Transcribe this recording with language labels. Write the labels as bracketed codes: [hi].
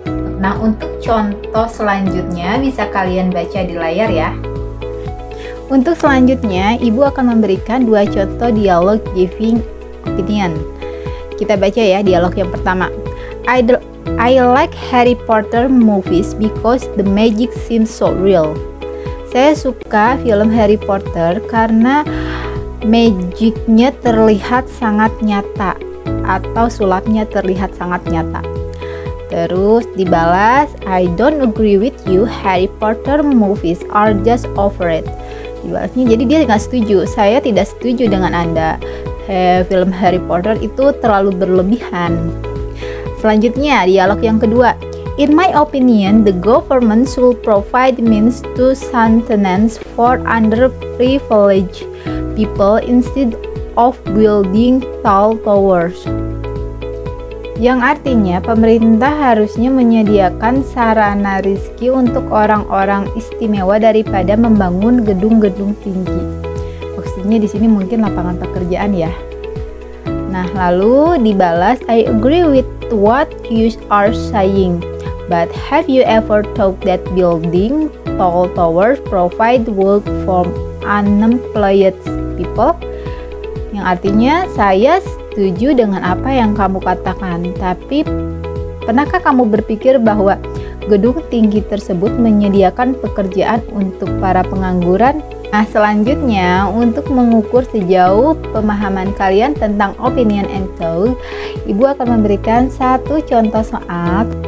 [id] Nah, untuk contoh selanjutnya bisa kalian baca di layar ya. Untuk selanjutnya, Ibu akan memberikan dua contoh dialog giving opinion. Kita baca ya dialog yang pertama. [en] I like Harry Potter movies because the magic seems so real. [id] Saya suka film Harry Potter karena magicnya terlihat sangat nyata atau sulapnya terlihat sangat nyata. Terus dibalas, [en] I don't agree with you, Harry Potter movies are just overrated. [id] Dibalasnya, jadi dia nggak setuju, saya tidak setuju dengan Anda, film Harry Potter itu terlalu berlebihan. Selanjutnya, dialog yang kedua. [en] In my opinion, the government should provide means to sustenance for underprivileged people instead of building tall towers. [id] Yang artinya, pemerintah harusnya menyediakan sarana rizki untuk orang-orang istimewa daripada membangun gedung-gedung tinggi. Maksudnya di sini mungkin lapangan pekerjaan ya. Nah, lalu dibalas, [en] I agree with what you are saying, but have you ever thought that building tall towers provide work for unemployed people? [id] Yang artinya saya setuju dengan apa yang kamu katakan, tapi pernahkah kamu berpikir bahwa gedung tinggi tersebut menyediakan pekerjaan untuk para pengangguran? Nah, selanjutnya untuk mengukur sejauh pemahaman kalian tentang [en] opinion and talk, [id] Ibu akan memberikan satu contoh soal.